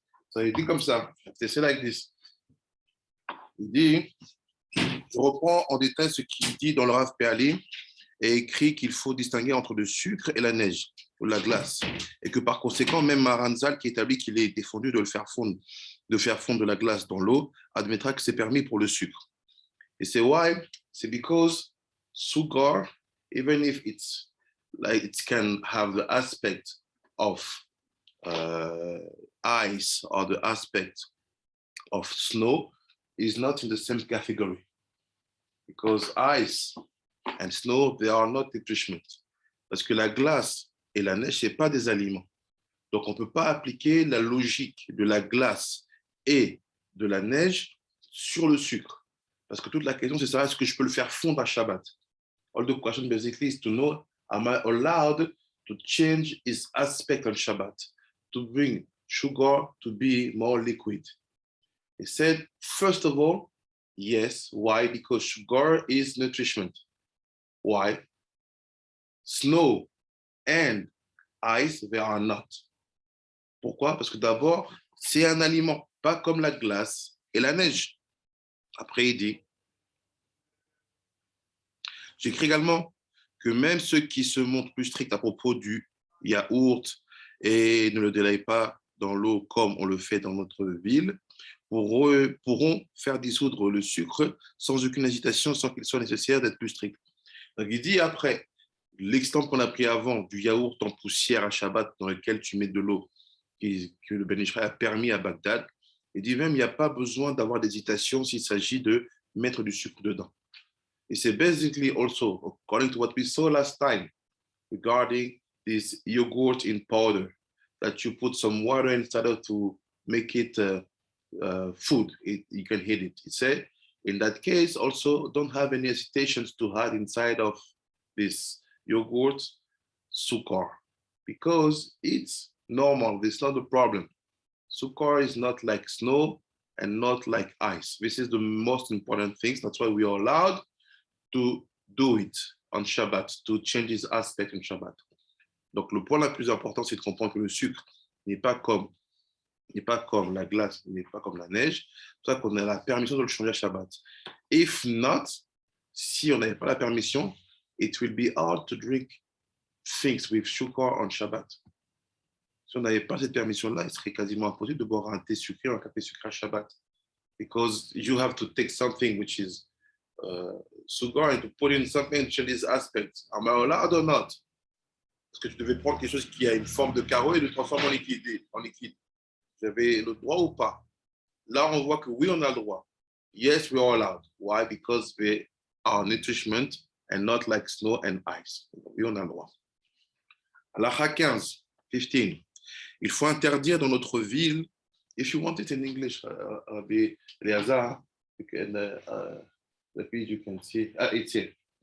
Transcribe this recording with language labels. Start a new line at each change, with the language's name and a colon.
French: Ça il dit comme ça, c'est
English: like this.
French: Il dit, je reprends en détail ce qu'il dit dans le Rav Peali et écrit qu'il faut distinguer entre le sucre et la neige ou la glace et que par conséquent même Maranzal qui établit qu'il est défendu de faire fondre de la glace dans l'eau admettra que c'est permis pour le sucre. Et c'est why?
English: C'est because sugar, even if it's like it can have the aspect of ice or the aspect of snow, is not in the same category because ice and snow, they are not nutriment.
French: Parce que la glace et la neige, ce n'est pas des aliments. Donc, on ne peut pas appliquer la logique de la glace et de la neige sur le sucre. Parce que toute la question, c'est ça, est-ce que je peux le faire fondre à Shabbat?
English: All the question basically is to know, am I allowed to change its aspect on Shabbat, to bring sugar to be more liquid? He said, first of all, yes. Why? Because sugar is nutriment. Why? Snow and ice, they are not.
French: Pourquoi? Parce que d'abord, c'est un aliment, pas comme la glace et la neige. Après, il dit, J'écris également que même ceux qui se montrent plus stricts à propos du yaourt et ne le délayent pas dans l'eau comme on le fait dans notre ville, pourront faire dissoudre le sucre sans aucune hésitation, sans qu'il soit nécessaire d'être plus strict. Donc, il dit après, l'exemple qu'on a pris avant du yaourt en poussière à Shabbat dans lequel tu mets de l'eau, que le Ben Israël a permis à Bagdad, il dit même il n'y a pas besoin d'avoir d'hésitation s'il s'agit de mettre du sucre dedans. Et c'est
English: basically also, according to what we saw last time, regarding this yogurt in powder, that you put some water inside of to make it food, you can eat it. He said, in that case, also don't have any hesitations to add inside of this yogurt sukkar, because it's normal, it's not a problem. Sukkar is not like snow and not like ice. This is the most important thing. That's why we are allowed to do it on Shabbat, to change its aspect on Shabbat.
French: Donc, le point le plus important, c'est de comprendre que le sucre n'est pas comme la glace, n'est pas comme la neige. C'est pour ça qu'on a la permission de le changer à Shabbat.
English: If not,
French: si on n'avait pas la permission,
English: it will be hard to drink things with sugar on Shabbat.
French: Si on n'avait pas cette permission-là, il serait quasiment impossible de boire un thé sucré ou un café sucré à Shabbat.
English: Because you have to take something which is sugar and to put in something to change these aspects. Am I allowed or not?
French: Parce que tu devais prendre quelque chose qui a une forme de carreau et le transformer en liquide. J'avais le droit ou pas? Là, on voit que oui, on a le droit.
English: Yes, we are allowed. Why? Because we are nourishment and not like snow and ice.
French: Oui, on a le droit. Halakha 15, 15. Il faut interdire dans notre ville,
English: if you want it in English, Eleazar, you can, the page you can see, it's here.